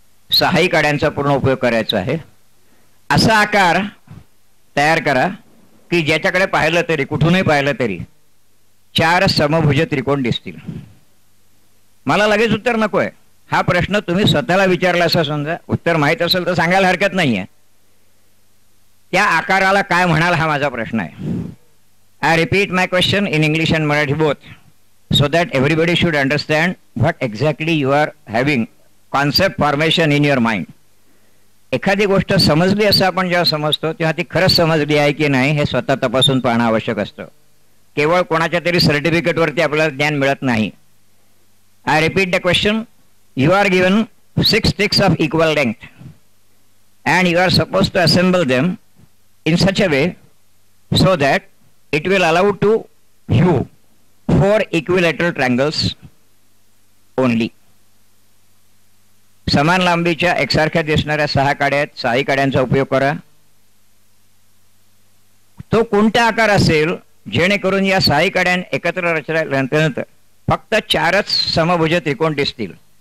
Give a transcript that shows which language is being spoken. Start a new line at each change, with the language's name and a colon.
Marathi: सहाही काड्यांचा पूर्ण उपयोग करायचा आहे. असा आकार तयार करा की ज्याच्याकडे पाहिलं तरी, कुठूनही पाहिलं तरी 4 समभुज त्रिकोण दिसतील. मला लगेच उत्तर नको आहे. हा प्रश्न तुम्ही स्वतःला विचारला असं समजा, उत्तर माहीत असेल तर सांगायला हरकत नाहीये. त्या आकाराला काय म्हणाल हा माझा प्रश्न आहे.
English: I repeat my question in English and Marathi both, so that everybody should understand what exactly you are having concept formation in your mind.
Marathi: एखादी गोष्ट समजली असं आपण जेव्हा समजतो तेव्हा ती खरंच समजली आहे की नाही हे स्वतः तपासून पाहणं आवश्यक असतं. केवळ कोणाच्या तरी सर्टिफिकेटवरती आपल्याला ज्ञान मिळत नाही.
English: I repeat the question. You are given 6 sticks of equal length and you are supposed to assemble them in such a way so that it will allow to you 4 equilateral triangles only.
Marathi: समान लांबीच्या एकसारख्या दिसणाऱ्या 6 काड्या आहेत. 6 काड्यांचा उपयोग करा. तो कोणता आकार असेल जेणेकरून या 6 काड्या एकत्र रचल्यानंतर फक्त 4च समभुज त्रिकोण दिसतील.